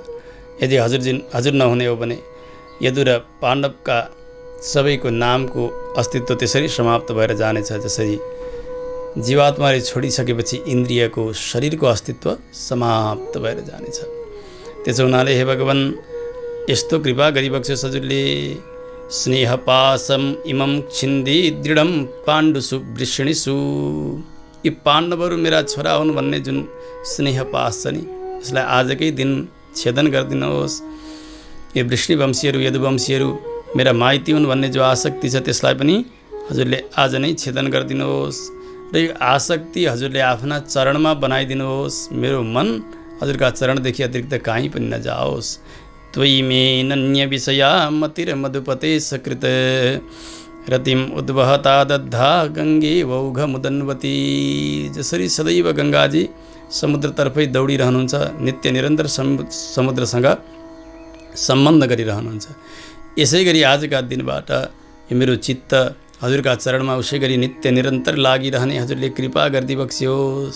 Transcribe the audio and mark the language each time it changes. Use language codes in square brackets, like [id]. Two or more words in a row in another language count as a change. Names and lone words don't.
[ne] यदि हजुर नहुने हो भने यदु र पाण्डवका सबैको नामको अस्तित्व त्यसरी समाप्त भएर जानेछ, जसरी जीवात्माले छोडिसकेपछि इन्द्रियको शरीरको अस्तित्व समाप्त भएर जानेछ। त्यसो हुनाले हे भगवान यस्तो कृपा गरिबक्स्योस् हजुरले। [sa] स्नेहपासम इमं छिन्दी दृढम पाण्डुसु वृष्णिसु। [ne] यी पाण्डवहरू मेरा छोरा हुन् भन्ने जुन स्नेहपास छ नि, यसलाई आजकै दिन छेदन गरिदिनुहोस्। यो वृष्णिवंशीहरू यदुवंशीहरू मेरा माइती हुन् भन्ने जो आसक्ति छ त्यसलाई पनि हजुरले आज नै छेदन गरिदिनुहोस्। र यो आसक्ति हजुरले आफ्ना चरणमा बनाइदिनुहोस्। मेरो मन हजुरका चरणदेखि अतिरिक्त कहीँ पनि नजाओस्। [sa] त्वयि मे नन्य विषया मतिर मधुपते सकृत रतिम उद्वहता दद्धा गङ्गे वौघ मुदन्वती। [ne] जसरी सदैव गङ्गाजी समुद्रतर्फै दौडिरहनुहुन्छ, नित्य निरन्तर समुद्रसँग सम्बन्ध गरिरहनुहुन्छ, यसै गरी आजका दिनबाट यो मेरो चित्त हजुरका चरणमा उसै गरी नित्य निरन्तर लागिरहने हजुरले कृपा गरिदिबक्स्योस्।